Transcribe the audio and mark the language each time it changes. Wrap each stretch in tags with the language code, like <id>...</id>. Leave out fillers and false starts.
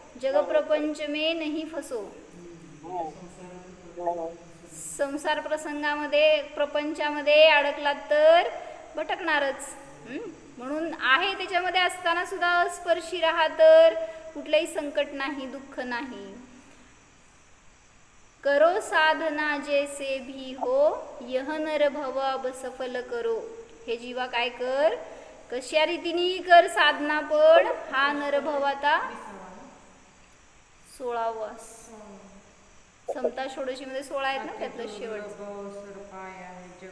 <hi>जग प्रपंच में नहीं फसो.</hi> <mr>संसार प्रसंगामध्ये, प्रपंचामध्ये अडकलात तर भटकणारच. म्हणून आहे त्याच्यामध्ये असताना सुद्धा स्पर्शी राहा, तर कुठलंही संकट नाही, दुःख नाही.</mr> <hi>करो साधना जैसे भी हो यह नर भव अब सफल करो.</hi> <mr>हे जीवा काय कर, कशा रीतीने कर साधना, पण हा नरभव आता 16वा समता षोडशी मध्ये 16 आहेत ना, त्यातलं शेवट.</mr>